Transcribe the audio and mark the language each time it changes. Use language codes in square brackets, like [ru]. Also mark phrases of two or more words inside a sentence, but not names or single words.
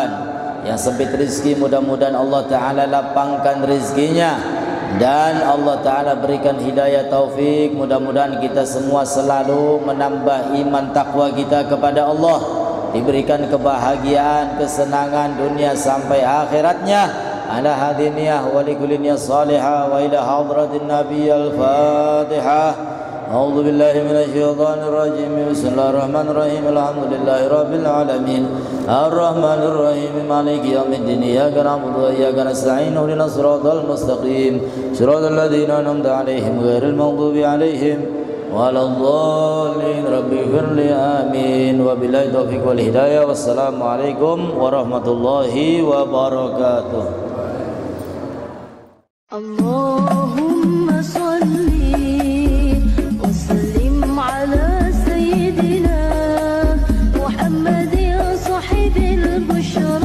[id] Yang sempit rizki mudah-mudahan Allah Ta'ala lapangkan rizkinya, dan Allah Ta'ala berikan hidayah taufik. Mudah-mudahan kita semua selalu menambah iman takwa kita kepada Allah, diberikan kebahagiaan, kesenangan dunia sampai akhiratnya. [ar] على هذه النية ولكل نية صالحة وإلى حضرة النبي الفاتحة. أعوذ بالله من الشيطان الرجيم. بسم الله الرحمن الرحيم. الحمد لله رب العالمين. الرحمن الرحيم. مالك يوم الدين. إياك نعبد وإياك نستعين. اهدنا الصراط المستقيم. صراط الذين أنعمت عليهم غير المغضوب عليهم ولا الضالين. رب اغفر لي آمين. وبالله التوفيق والهداية. والسلام عليكم ورحمة الله وبركاته. اللهم صل وسلم على سيدنا محمد صاحب البشرى.